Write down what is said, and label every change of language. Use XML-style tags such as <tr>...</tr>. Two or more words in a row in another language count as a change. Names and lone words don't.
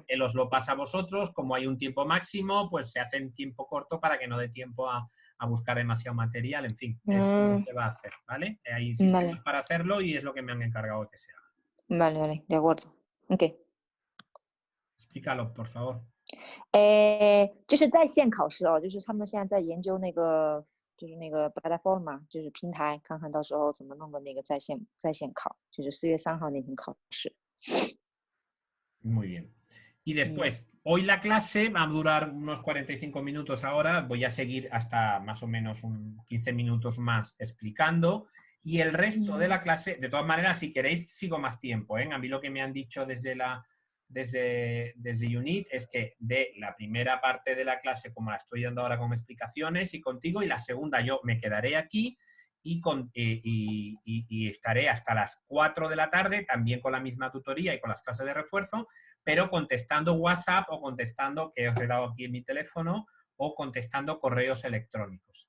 <es>él os lo pasa a vosotros, como hay un tiempo máximo, pues se hace en tiempo corto para que no dé tiempo a buscar demasiado material, en fin, es lo que va a hacer, ¿vale? Hay sistemas para hacerlo y es lo que me han encargado de que se haga. Vale, de acuerdo. Ok. Explícalo, por favor.</es> <zh>就是在线考试哦，就是他们现在在研究那个，就是那个 plataforma，就是平台，看看到时候怎么弄个那个在线考，就是4月3号那天考试。</zh> <es>Muy bien. Y después, hoy la clase va a durar unos 45 minutos ahora, voy a seguir hasta más o menos 15 minutos más explicando y el resto de la clase, de todas maneras, si queréis, sigo más tiempo, ¿eh? A mí lo que me han dicho desde UNIT es que de la primera parte de la clase, como la estoy dando ahora con explicaciones y contigo, y la segunda yo me quedaré aquí y estaré hasta las 4 de la tarde, también con la misma tutoría y con las clases de refuerzo, pero contestando WhatsApp o contestando, que os he dado aquí en mi teléfono, o contestando correos electrónicos.</es>